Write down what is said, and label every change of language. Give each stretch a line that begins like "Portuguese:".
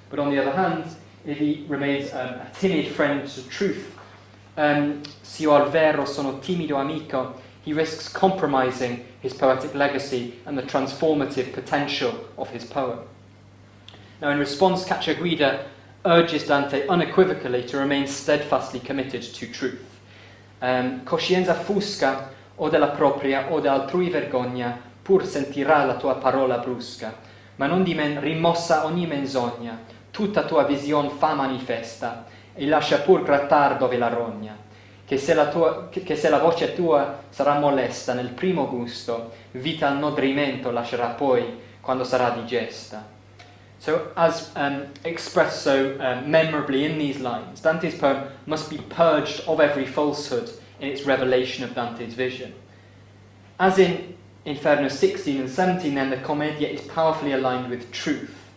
English: But on the other hand, if he remains a timid friend to truth,
Italian: se io al vero sono timido amico,
English: he risks compromising his poetic legacy and the transformative potential of his poem. Now, in response, Cacciaguida urges Dante unequivocally to remain steadfastly committed to truth.
Italian: Coscienza fusca o della propria o d'altrui vergogna, pur sentirà la tua parola brusca, ma non di men rimossa ogni menzogna, tutta tua vision fa manifesta, e lascia pur grattar dove la rogna, che se la voce tua sarà molesta nel primo gusto, vita al nodrimento lascerà poi, quando sarà digesta.
English: So, as expressed so memorably in these lines, Dante's poem must be purged of every falsehood in its revelation of Dante's vision. As in Inferno 16 and 17, then the Commedia is powerfully aligned with truth.